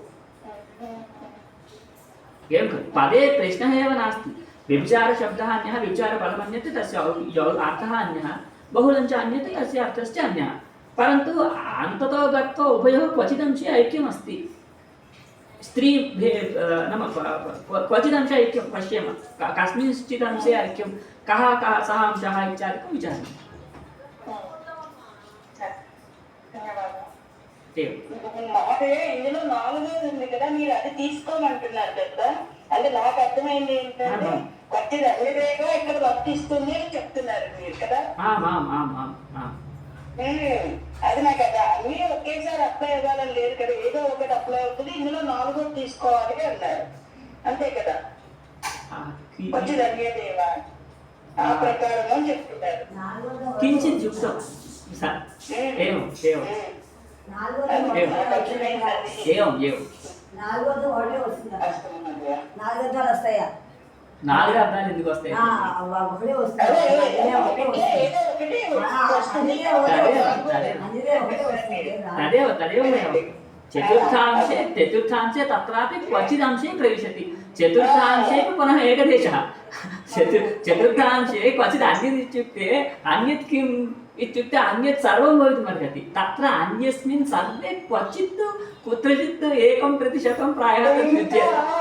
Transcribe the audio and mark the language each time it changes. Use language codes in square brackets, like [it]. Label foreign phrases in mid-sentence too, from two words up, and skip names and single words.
[sa] एवं खलु पदे प्रश्नः एव नास्ति व्यभिचारशब्दः अन्यः व्यभिचारपदमन्यत् तस्य अर्थः अन्यः बहुलं च अन्यत् तस्य अर्थश्च अन्यः परन्तु अन्ततो गत्वा उभयोः क्वचिदंशे ऐक्यमस्ति स्त्री नाम क्वचिदंश ऐक्यं पश्येम कस्मिंश्चित् अंशे ऐक्यं कः सः अंशः इत्यादिकं विचारयामः [te] ఇందులో నాలుగోది ఉంది కదా మీరు అది తీసుకోమంటున్నారు కదా అంటే నాకు అర్థమైంది ఏంటంటే ప్రతి అదేగా ఇక్కడ వర్తిస్తుంది అని చెప్తున్నారు మీరు కదా అది నాకు కదా అన్ని ఒకేసారి అప్లై అవ్వాలని లేదు కదా ఏదో ఒకటి అప్లై అవుతుంది ఇందులో నాలుగోది తీసుకోవాలి అన్నారు అంతే కదా వచ్చి ధన్యదేవా ఆ ప్రకారం అని చెప్తున్నారు [sa] किञ्चित् युक्तं एवम् एवम् [te] నాలుగోది ఒకటే వస్తుంది నాలుగు అర్థాలు వస్తాయా నాలుగు అర్థాలు ఎందుకు వస్తాయి ఒకటే వస్తుంది [sa] तदेव तदेव चतुर्थांशे तत्रापि क्वचिदंशे प्रविशति चतुर्थांशेपि पुनः एकदेशः चतुर्थांशे क्वचित् अन्यत् इत्युक्ते अन्यत् किम् इत्युक्ते अन्यत् सर्वं भवितुमर्हति तत्र अन्यस्मिन् सर्वे क्वचित् कुत्रचित् 1% प्रायः तद्विद्यते